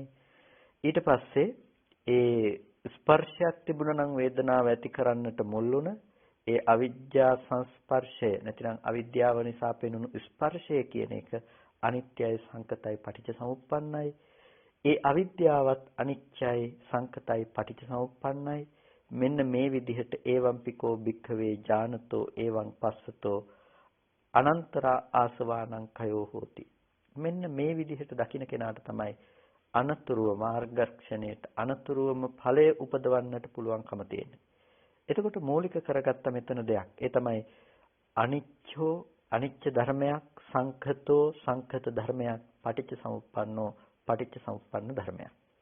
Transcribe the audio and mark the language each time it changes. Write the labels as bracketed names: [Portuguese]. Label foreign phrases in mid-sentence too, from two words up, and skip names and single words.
[Sinhala] ඊට පස්සේ ඒ ස්පර්ශයක් තිබුණා නම් වේදනාව ඇති කරන්නට මුල් වුණ ඒ අවිජ්ජා සංස්පර්ශය නැතිනම් අවිද්‍යාව නිසා පෙනුණු ස්පර්ශය කියන එක අනිත්‍යයි, සංකතයි, පටිච්ච සමුප්පන්නයි. ඒ අවිද්‍යාවත් අනිත්‍යයි, සංකතයි, පටිච්ච සමුප්පන්නයි. මෙන්න මේ විදිහට [Pali] ඒවම්පිකෝ භික්ඛවේ ඥානතෝ එවං පස්සතෝ අනන්තරා ආසවානං කයෝ හෝති. [Sinhala] මෙන්න මේ විදිහට දකින්න කෙනාට තමයි අනතුරුව මාර්ගක්ෂණයට අනතුරුවම ඵලය උපදවන්නට පුළුවන්කම තියෙන්නේ. එතකොට මූලික කරගත්ත මෙතන දෙයක්. ඒ තමයි අනිච්චෝ, අනිච්ච ධර්මයක්, සංඛතෝ, සංඛත ධර්මයක්, [Pali] පටිච්ච සමුප්පන්නෝ, [Sinhala] පටිච්ච සමුප්පන්න ධර්මයක්.